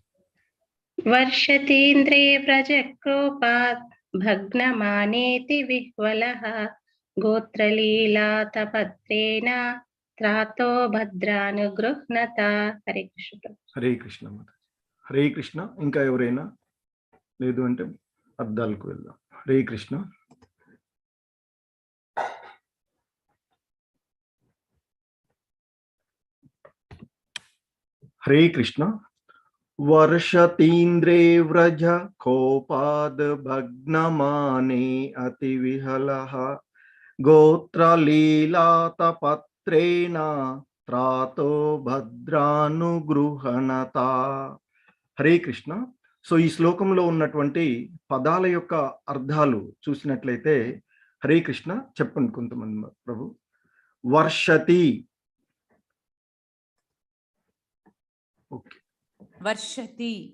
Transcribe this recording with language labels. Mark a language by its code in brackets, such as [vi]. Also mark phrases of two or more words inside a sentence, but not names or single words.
[sa] वर्षतीन्द्रे व्रजकोपात् भग्नमानेति विह्वलः गोत्रलीलातपत्रेण त्रातो भद्रानुगृह्णता। [hi] हरे कृष्ण प्रभु। हरे कृष्ण माता जी। हरे कृष्ण [te] ఇంకా ఎవరైనా లేదు అంటే అద్దాలకు వెళ్దాం। హరే కృష్ణ। [sa] हरे कृष्ण वर्षतीन्द्रे व्रज कोपाद भग्नमाने अतिविह्वलः गोत्रलीलातपत्रेण त्रातो भद्रानुगृह्णता। [te] హరే కృష్ణ। సో ఈ శ్లోకంలో ఉన్నటువంటి పదాల యొక్క అర్థాలు చూసినట్లయితే హరే కృష్ణ చెప్పండి కొంతమంది ప్రభు। వర్షతి ఓకే వర్షతి